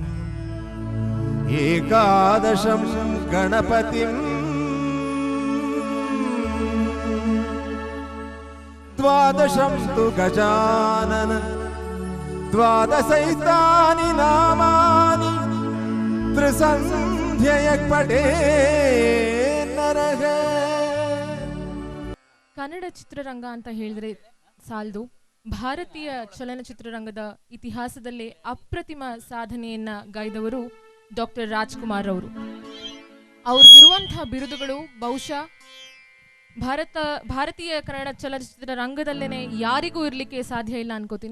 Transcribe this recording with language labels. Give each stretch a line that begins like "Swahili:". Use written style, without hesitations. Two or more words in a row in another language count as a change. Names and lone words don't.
Sanskrit: ಏಕಾದಶಂ ಗಣಪತಿಂ ದ್ವಾದಶಂ ತು ಗಜಾನನ ದ್ವಾದಶೈತಾನಿ ನಾಮಾನಿ ತ್ರಿಸಂಧ್ಯಯ ಪಠೇ ನರಃ.
Kannada: ಕನ್ನಡ ಚಿತ್ರರಂಗ ಅಂತ ಹೇಳಿದ್ರೆ ಸಾಲದು. ಭಾರತೀಯ ಚಲನಚಿತ್ರರಂಗದ ಇತಿಹಾಸದಲ್ಲೇ ಅಪ್ರತಿಮ ಸಾಧನೆಯನ್ನ ಗೈದವರು ಡಾಕ್ಟರ್ ರಾಜ್ಕುಮಾರ್ ಅವರು. ಅವ್ರಿಗಿರುವಂತಹ ಬಿರುದುಗಳು ಬಹುಶಃ ಭಾರತೀಯ ಕನ್ನಡ ಚಲನಚಿತ್ರ ರಂಗದಲ್ಲೇನೆ ಯಾರಿಗೂ ಇರಲಿಕ್ಕೆ ಸಾಧ್ಯ ಇಲ್ಲ ಅನ್ಕೋತೀನಿ.